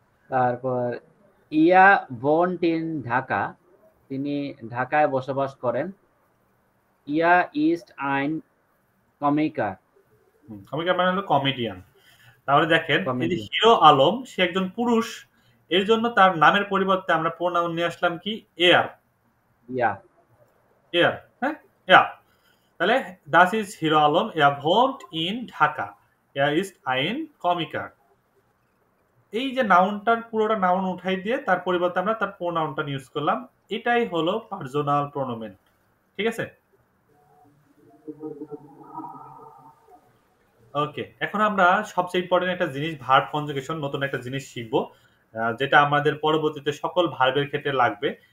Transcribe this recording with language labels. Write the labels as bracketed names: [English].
[Bangla] তারপর [German] ইয়া ভোন্ট ইন ঢাকা, [Bangla] তিনি ঢাকায় বসবাস করেন। [German] ইয়া ইস্ট আইন কমিকার, [Bangla] কমিকার মানে হলো কমেডিয়ান। তাহলে দেখেন, এই যে হিরো আলম, সে একজন পুরুষ এর জন্য তার নামের পরিবর্তে আমরা প্রোনাউন নিয়ে আসলাম কি এয়ার। এয়ার, হ্যাঁ, এয়ার। তাহলে [German] das ist হিরো আলম, er wohnt in ঢাকা, er ist ein Komiker। [Bangla] এই যে নাউনটার পুরোটা নাউন উঠাই দিয়ে তার পরিবর্তে আমরা তার প্রোনাউনটা ইউজ করলাম, এটাই হলো পার্সোনাল প্রোনোমেন। ঠিক আছে? ওকে, এখন আমরা সবচেয়ে ইম্পর্টেন্ট একটা জিনিস, ভার্ব কনজুগেশন, নতুন একটা জিনিস শিখবো, যেটা আমাদের পরবর্তীতে সকল ভার্বের ক্ষেত্রে লাগবে।